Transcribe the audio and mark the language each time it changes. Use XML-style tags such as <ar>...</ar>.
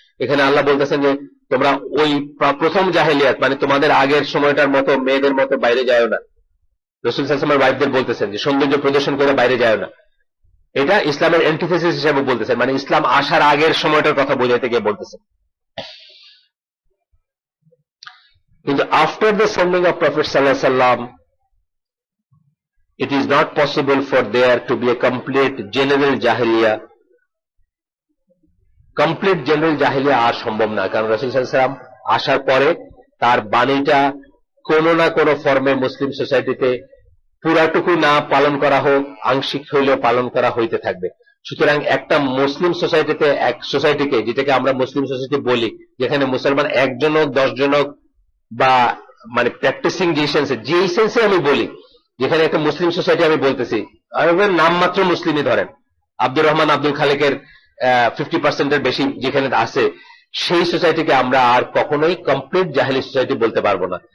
<bn>এখানে আল্লাহ বলতেছেন যে তোমরা ওই প্রথম জাহিলিয়াত, মানে তোমাদের আগের সময়টার মতো মেয়েদের মতো বাইরে যায় না। রাসূল সাল্লাল্লাহু আলাইহি ওয়াসাল্লামের ওয়াইফদের বলতেছেন যে সৌন্দর্য প্রদর্শন করে বাইরে যায় না। এটা ইসলামের অ্যান্টিথেসিস হিসেবে বলতেছেন, মানে ইসলাম আসার আগের সময়টার কথা বোঝাইতে গিয়ে বলতেছেন।</bn> <en>কিন্তু after the sending of prophet সাল্লাল্লাহু আলাইহি ওয়াসাল্লাম, it is not possible for there to be a complete general jahiliya.</en> <bn>Complete general জাহিলিয়া আর সম্ভব না, কারণ রাসূল সাল্লাল্লাহু আলাইহি ওয়াসাল্লাম আসার পরে তার বাণীটা কোনো না কোনো ফর্মে মুসলিম সোসাইটিতে পুরাটুকু না পালন করা হোক, আংশিক হইলেও পালন করা হইতে থাকবে। সুতরাং একটা মুসলিম সোসাইটিতে, এক সোসাইটিকে যেটাকে আমরা মুসলিম সোসাইটি বলি, যেখানে মুসলমান 1 জন হোক 10 জন হোক, বা মানে প্র্যাকটিসিং যে সেন্সে আমি বলি, যেখানে একটা মুসলিম সোসাইটি আমি বলতেছি, নামমাত্র মুসলিমই ধরেন, আব্দুর রহমান আব্দুল খালেকের 50% বেশি যেখানে আছে, সেই সোসাইটিকে আমরা আর কখনোই কমপ্লিট জাহেলি সোসাইটি বলতে পারবো না।</bn>